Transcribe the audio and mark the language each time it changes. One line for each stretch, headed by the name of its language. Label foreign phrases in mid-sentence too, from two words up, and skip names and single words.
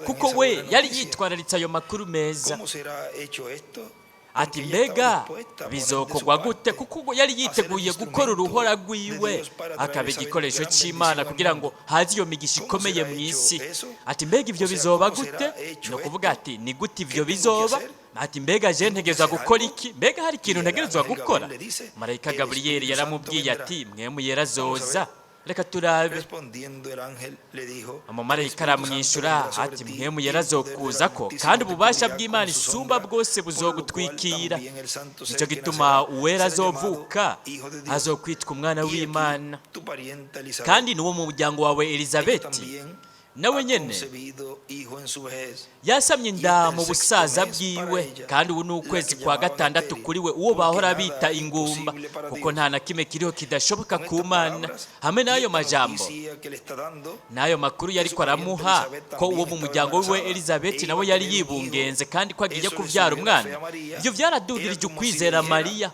Rundi: kuko
Spanish: esa
Rundi: we
Spanish: buena
Rundi: yari
Spanish: noticia.
Rundi: yitwararitse ayo makuru meza,
Spanish: ¿Cómo será hecho esto?
Rundi: ati
Spanish: Porque ella estaba
Rundi: mbega
Spanish: dispuesta a poner de su
Rundi: bizokorwa gute,
Spanish: parte,
Rundi: kuko yari yiteguye gukora uruhora rwiwe akaba igikoresho cy'Imana kugira ngo haze iyo migisha ikomeye mu isi. Ati mbega ibyo bizoba gute? ni ukuvuga ati ni gute ibyo bizoba? Ati mbega je ntegerezwa gukora iki? Mbega hari ikintu ntegerezwa gukora? Marayika Gaburiyeli yaramubwiye ati mwemu yera azoza. Reka turabe.
Spanish: Respondiendo el ángel le dijo,
Rundi: Umumarayika aramwishyura ati mwemu yera azokuzako, kandi ububasha bw'Imana isumba bwose buzogutwikira. Nicyo gituma uwera azovuka azokwitwa umwana w'Imana,
Spanish: tu parienta Elizabeth
Rundi: kandi n'uwo mu muryango wawe Elizabeti
Spanish: también
Rundi: nawe
Spanish: ha
Rundi: nyene
Spanish: concebido hijo en su vejez.
Rundi: yasamye inda mu busaza bwiwe, kandi ubu ni ukwezi kwa gatandatu kuri we, uwo bahora bita ingumba, kuko nta na kimwe kiriho kidashoboka ku Mana. Hamwe n'ayo majambo n'ayo makuru yari ko aramuha ko uwo mu muryango we Elizabeti nawe yari yibungenze kandi ko agiye kuvyara umwana, ibyo byaradudirije ukwizera Mariya.